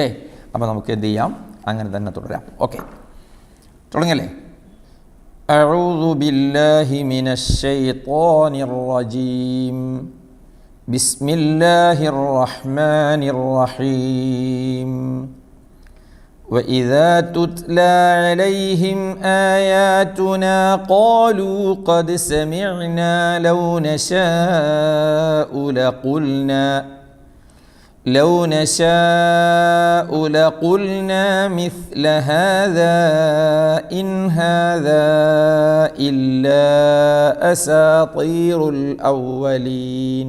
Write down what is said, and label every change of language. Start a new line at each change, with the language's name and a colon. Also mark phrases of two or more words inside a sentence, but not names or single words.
Malayalam: അപ്പോൾ നമുക്ക് എന്ത് ചെയ്യാം? അങ്ങനെ തന്നെ തുടരാം. ഓക്കെ, തുടങ്ങല്ലേ?
Arabic: أعوذ بالله من الشيطان الرجيم. بسم الله الرحمن الرحيم. وإذا تتلى عليهم آياتنا قالوا قد سمعنا لو نشاء لقلنا مثل هذا إن هذا إلا أساطير الأولين.